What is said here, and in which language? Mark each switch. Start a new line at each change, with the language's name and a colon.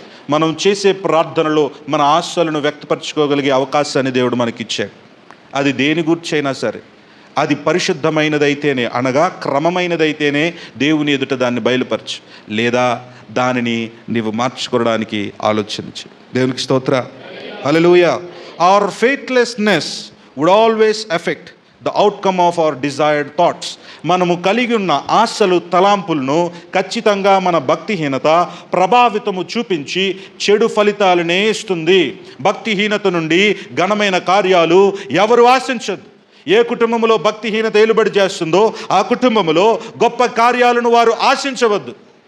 Telugu: మనం చేసే ప్రార్థనలో మన ఆశలను వ్యక్తపరచుకోగలిగే అవకాశాన్ని దేవుడు మనకిచ్చాడు. అది దేని గురించైనా సరే, అది పరిశుద్ధమైనదైతేనే, అనగా క్రమమైనదైతేనే దేవుని ఎదుట దాన్ని బయలుపరచు, లేదా దానిని నీవు మార్చుకోవడానికి ఆలోచించు. దేవునికి స్తోత్ర. హల్లెలూయా.
English: Our faithlessness would always affect the outcome of our desired thoughts.
Telugu: మనము కలిగి ఉన్న ఆశలు, తలాంపులను ఖచ్చితంగా మన భక్తిహీనత ప్రభావితము చూపించి చెడు ఫలితాలనే ఇస్తుంది. భక్తిహీనత నుండి ఘనమైన కార్యాలు ఎవరు ఆశించదు. ఏ కుటుంబంలో భక్తిహీనత ఏలుబడి చేస్తుందో ఆ కుటుంబంలో గొప్ప కార్యాలను వారు ఆశించవద్దు.